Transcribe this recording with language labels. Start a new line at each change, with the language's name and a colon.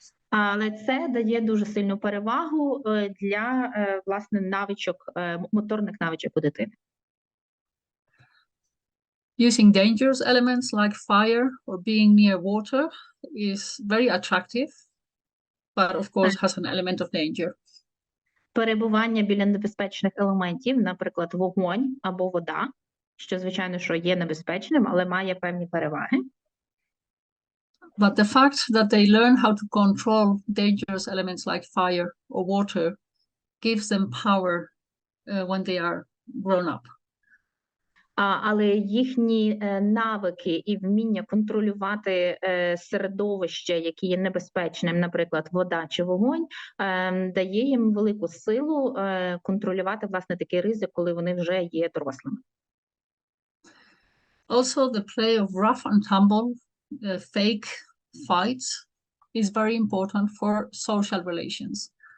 Ukrainian: Але це дає дуже сильну перевагу для, власне, навичок, моторних навичок у дитини.
English: Using dangerous elements like fire or being near water is very attractive, but of course has an element of danger.
Ukrainian: Перебування біля небезпечних елементів, наприклад, вогонь або вода, що, звичайно, що є небезпечним, але має певні переваги.
English: But the fact that they learn how to control dangerous elements like fire or water gives them power when they are grown up.
Ukrainian: Але їхні навики і вміння контролювати середовище, яке є небезпечним, наприклад, вода чи вогонь, дає їм велику силу контролювати, власне, такий ризик, коли вони вже є дорослими.
English: Also, the play of rough and tumble, fake fights is very important for social relations.